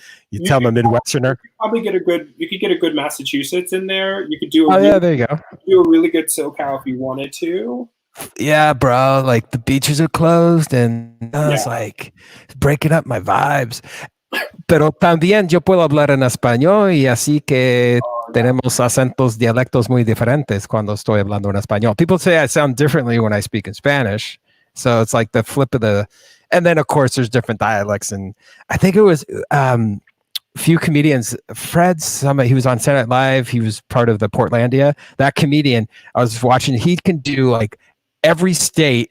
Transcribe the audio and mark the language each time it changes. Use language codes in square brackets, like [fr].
[en] you tell I'm a Midwesterner. You could get a good Massachusetts in there. You could do there you go. Do a really good SoCal if you wanted to. Yeah, bro. Like the beaches are closed, and it's like breaking up my vibes. [es] Pero también yo puedo hablar en español y así que tenemos acentos, dialectos muy diferentes cuando estoy hablando en español. [en] People say I sound differently when I speak in Spanish. So it's like the flip of and then of course there's different dialects. And I think it was a few comedians, Fred Summit, he was on Saturday Night Live. He was part of the Portlandia. That comedian, I was watching, he can do like every state.